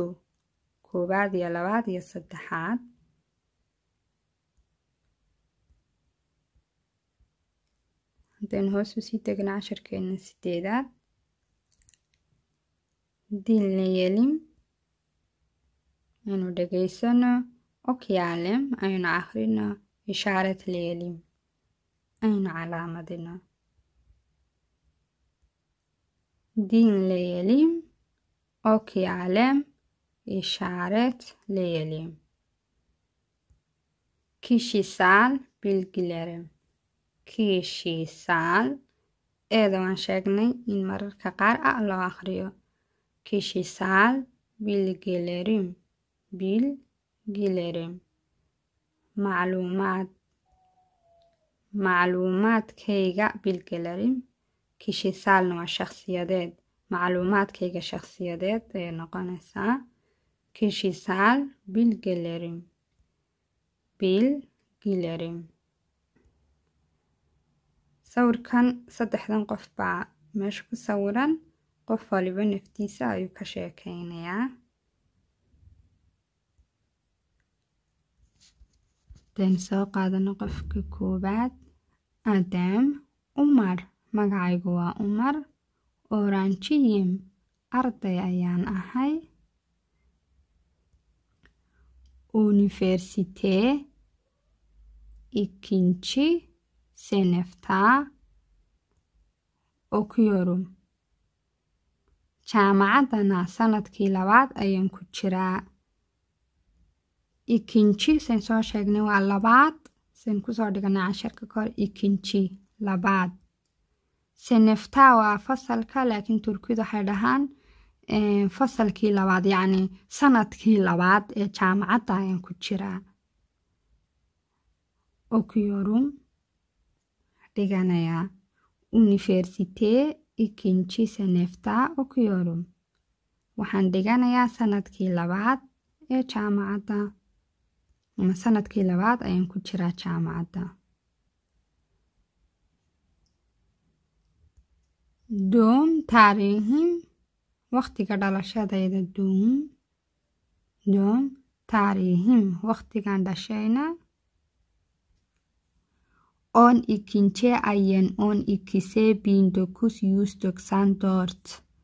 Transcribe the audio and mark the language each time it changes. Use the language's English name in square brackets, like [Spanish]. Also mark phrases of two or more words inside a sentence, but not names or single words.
[Somali] Koowaad iyo labaad iyo saddexaad. Haddaan hoos u sii degna casharkeena sideedaad. Dinleyelim. Aynu dhageysano. Okyalim. Aynu akhrino. İşaretleyelim. Aynu calaamadino. Dinleyelim. [Turkish] Okyalim. İşaretleyelim. Kişisel bilgilerim. [Somali] Kişisel. Eeda waan sheegnay in mararka qaar loo akhriyo. [Turkish] Kişisel bilgilerim. [Somali] Bilgilerim. Macluumaadkayga bilgilerim. Kişiselna waa shakhsiyadeed. Macluumaadkayga shakhsiyadeed ayay noqonaysaa. [Turkish] Kişisel bilgilerim. Bilgilerim. [Somali] Sawirkan saddexdan qof baa meesha ku sawiran. Qof waliba naftiisa ayuu ka sheekaynayaa. Den soo qaadano qofka koowaad. Adam Umar. Magacaygu waa Umar. Oranciyim. Arday ayaan ahay. [Turkish] Üniversite ikinci sınıfta okuyorum. [Somali] Jaamacadana sanadkii labaad ayaan ku jiraa. Ikinci sen soo sheegnay waa labaad. Sen kusoo dhiganay casharka kahor ikinci labaad. Sınıfta waa fasalka laakiin Turkidu waxay dhahaan fasalkii labaad yacni sanadkii labaad ee jaamacadda ayaan ku jiraa. Okuyorum. Dhiganayaa. [Turkish] Üniversite ikinci sınıfta okuyorum. [Somali] Waxaan dhiganayaa sanadkii labaad ee jaamacadda. Ama sanadkii labaad ayaan ku jiraa jaamacadda. [Turkish] Doğum tarihim [Somali] waqtiga dhalashadayda [Turkish] doğum tarihim [Somali] waqtigan dhashayna [Turkish] 12 ayın 12'si [Somali] 1994.